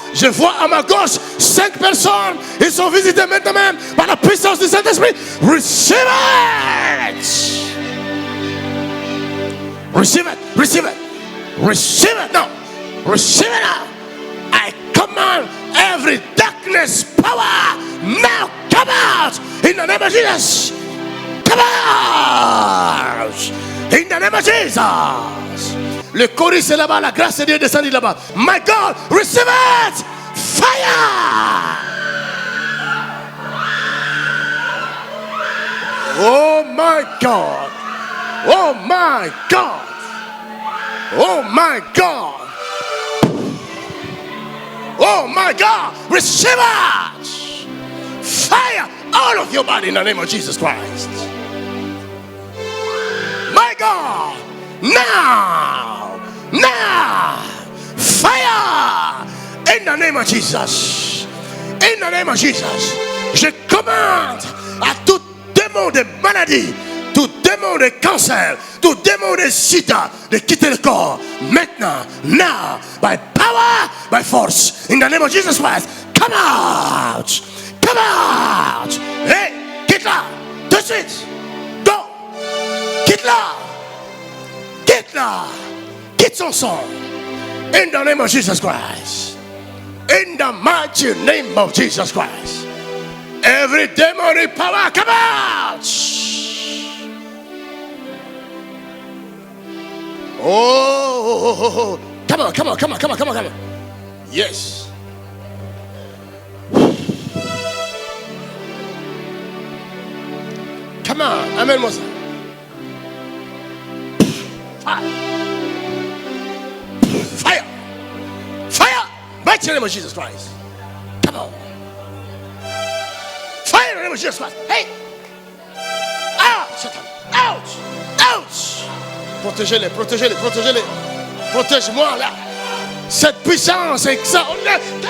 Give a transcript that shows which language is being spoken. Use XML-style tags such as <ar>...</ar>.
<fr>Je vois à ma gauche 5 personnes. Ils sont visités maintenant même par la puissance du Saint-Esprit.</fr> <en>Receive it! Receive it, receive it, receive it now, receive it now. I command every darkness power now come out in the name of Jesus. Come out in the name of Jesus.</en> <fr>Le chorus est là-bas, la grâce de Dieu est descendue là-bas.</fr> <en>My God, receive it! Fire! Oh my God! Oh my God! Oh my God! Oh my God! Receive it! Fire all of your body in the name of Jesus Christ. My God! Now! Now! Fire! In the name of Jesus. In the name of Jesus.</en> <fr>Je commande à tout démon de maladie, tout démon de cancer, tout démon de sida de quitter le corps. Maintenant,</fr> <en>now, by power, by force. In the name of Jesus Christ. Come out! Come out! Hey!</en> <fr>Quitte là! Tout de suite!</fr> <en>Go!</en> <fr>Quitte là! Quitte là! Quitte son sang!</fr> <en>In the name of Jesus Christ. In the mighty name of Jesus Christ. Every demonic power, come out! Oh, come on, come on, come on, come on, come on, come on. Yes. Come on,</en> <fr>amène-moi ça.</fr> <en>Fire! Fire! Mighty name of Jesus Christ. Come on. Fire in the name of Jesus Christ. Hey! Out! Satan! Out! Out!</en> <fr>Protégez-les, protégez-les, protégez-les. Protège-moi là. Cette puissance extraordinaire.</fr>